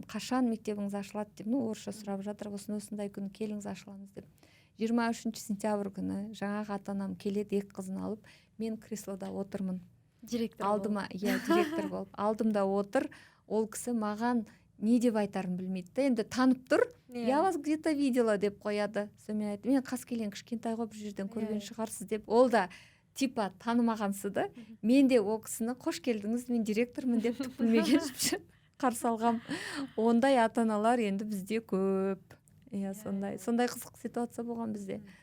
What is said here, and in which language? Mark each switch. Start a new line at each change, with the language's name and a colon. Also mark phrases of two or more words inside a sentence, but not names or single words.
Kazakh: Қашан мектебіңіз ашылады деп, орысша сұрап жатыр, осындай күні келіңіз ашыламыз деп. 23 сентябрь күні жаңағы ата-анам келеді, екі қызын алып, мен креслода отырмын. Директор болып. Алдымда отыр, ол кісі маған не деп айтарын білмейді. Енді танып тұр,
Russian: я вас где-то видела
Kazakh: деп қояды. Сонымен айтты, мен қаскелең кішкентай ғой, бір жерден көрген шығарсыз деп. Ол да типа танымағансыды. Мен де ол кісіні қош келдіңіз, мен директормын деп түк білмеген қарсы алғам. Ондай ата-аналар енді бізде көп. Сондай қызық ситуация болған бізде.